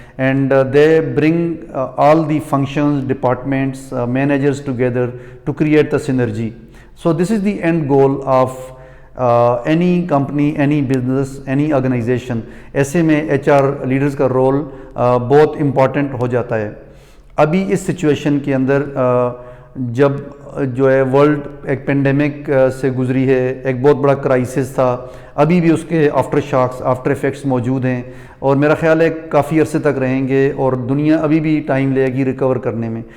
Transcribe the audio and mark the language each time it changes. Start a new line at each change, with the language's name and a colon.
English: And they bring all the functions, departments, managers together to create the synergy. So this is the end goal of any company, any business, any organization.
Urdu: ایسے میں H R leaders کا role بہت important ہو جاتا ہے. ابھی اس situation کے اندر جب جو ہے ورلڈ ایک پینڈیمک سے گزری ہے، ایک بہت بڑا کرائسس تھا، ابھی بھی اس کے آفٹر شاکس، آفٹر افیکٹس موجود ہیں اور میرا خیال ہے کافی عرصے تک رہیں گے اور دنیا ابھی بھی ٹائم لے گی ریکور کرنے میں.